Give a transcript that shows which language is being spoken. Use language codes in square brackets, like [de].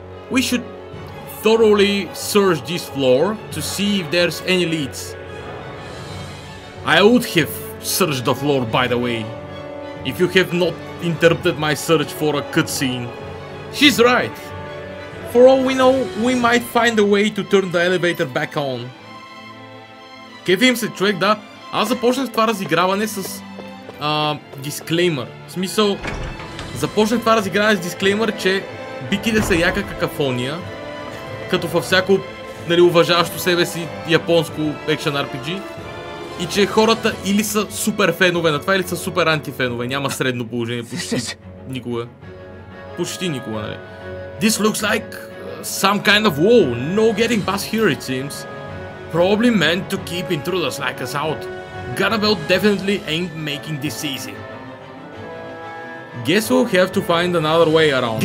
[en] We should thoroughly search this floor to see if there's any leads. I would have searched the floor, by the way, if you have not interrupted my search for a cutscene. She's right. For all we know, we might find a way to turn the elevator back on. [bg] Кефим се, човек, да. Аз започнах това разиграване с дисклеймър. В смисъл, започнах това разиграване с дисклеймър, че битите са яка какафония, като във всяко, нали, уважаващо себе си японско екшен RPG, и че хората или са супер фенове на това, или са супер антифенове. Няма средно положение почти никога. Почти никога, нали. [en] This looks like some kind of wall. No getting past here, it seems. Probably meant to keep intruders like us out. Ganabelt definitely ain't making this easy. Guess we'll have to find another way around.